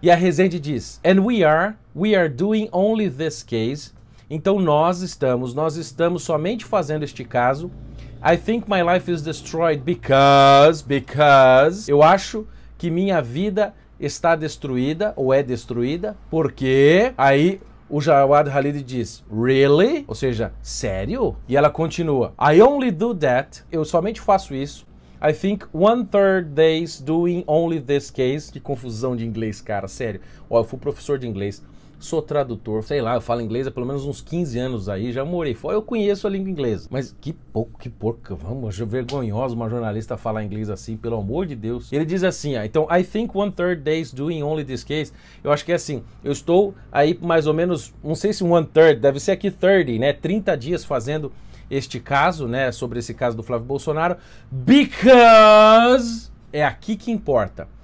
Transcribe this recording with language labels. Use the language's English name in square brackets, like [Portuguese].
[Portuguese] E a Rezende diz, [English] and we are doing only this case. [Portuguese] Então nós estamos somente fazendo este caso. [English] I think my life is destroyed because [Portuguese] eu acho que minha vida está destruída ou é destruída porque aí o Jawad Khalid diz, [English] really? [Portuguese] Ou seja, sério? E ela continua, [English] I only do that, [Portuguese] eu somente faço isso. [English] I think 1/3 days doing only this case. [Portuguese] Que confusão de inglês, cara, sério. Ó, eu fui professor de inglês, sou tradutor, sei lá, eu falo inglês há pelo menos uns 15 anos aí, já morei fora, eu conheço a língua inglesa. Mas que porca, vamos, vergonhoso uma jornalista falar inglês assim, pelo amor de Deus. Ele diz assim, ó, então, [English] I think 1/3 days doing only this case, [Portuguese] eu acho que é assim, eu estou aí mais ou menos, não sei se 1/3, deve ser aqui 30, né, 30 dias fazendo este caso, né, sobre esse caso do Flávio Bolsonaro, because é aqui que importa.